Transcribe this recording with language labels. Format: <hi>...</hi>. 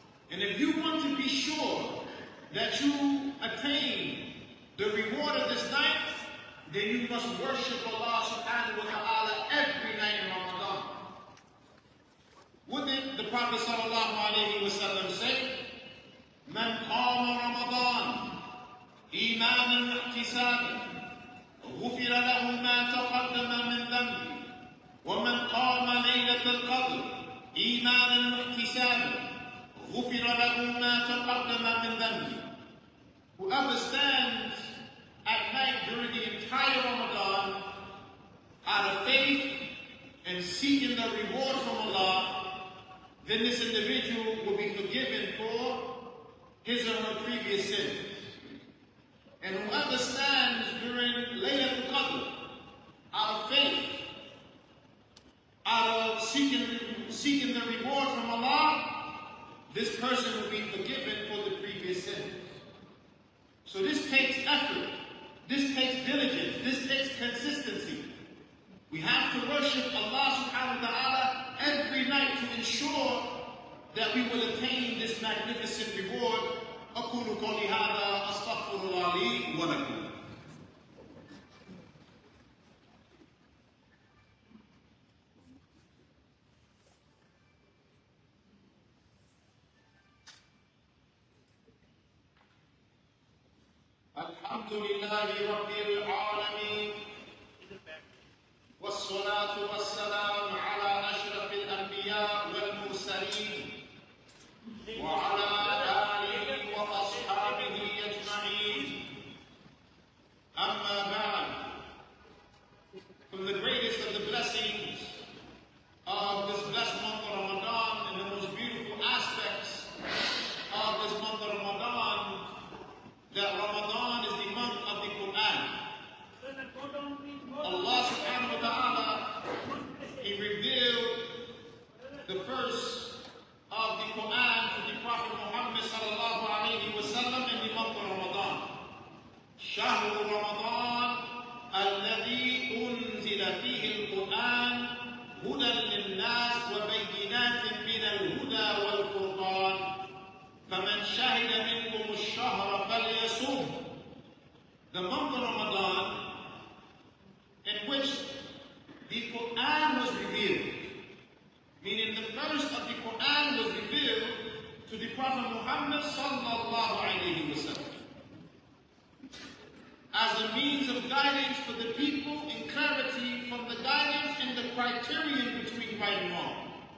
<en>And if you want to be sure that you attain the reward of this night, then you must worship Allah subhanahu wa ta'ala every night in Ramadan. What did the Prophet sallallahu alayhi wa sallam say?</en> <ar>Man qama Ramadan إيمانا واحتسابا غفر له ما تقدم من ذنبه ومن قام ليلة القدر إيمانا واحتسابا غفر له ما تقدم من ذنبه.</ar> <en>Whoever stands during the entire Ramadan out of faith and seeking the reward from Allah, then this individual will be forgiven for his or her previous sins. And whoever stands during Laylatul Qadr out of faith, out of seeking the reward from Allah, this person will be forgiven for the previous sins. So this takes effort, this takes diligence, this takes consistency. We have to worship Allah subhanahu wa ta'ala every night to ensure that we will attain this magnificent reward.</en> <ar>أقول قولي هذا أستغفر الله لي ولكم. الحمد لله رب العالمين والصلاة والسلام على أشرف الأنبياء والمرسلين وعلى آله وأصحابه أجمعين. أما بعد,</ar> <en>from the greatest of the blessings of this blessed month of Ramadan and the most beautiful aspects of this month of Ramadan, that Ramadan is the month of the Quran. Allah subhanahu wa ta'ala, He revealed the verse of the Quran to the Prophet Muhammad sallallahu alayhi wa sallam in the month of Ramadan.</en> <ar>شهر رمضان الذي أنزل فيه القرآن هدى للناس وبينات من الهدى والفرقان فمن شهد منكم الشهر فليصم.</ar> <en>The month of Ramadan in which the Quran was revealed, meaning the verse of the Quran was revealed to the Prophet Muhammad sallallahu alayhi wa sallam as a means of guidance for the people and clarity from the guidance and the criterion between right and wrong.</en>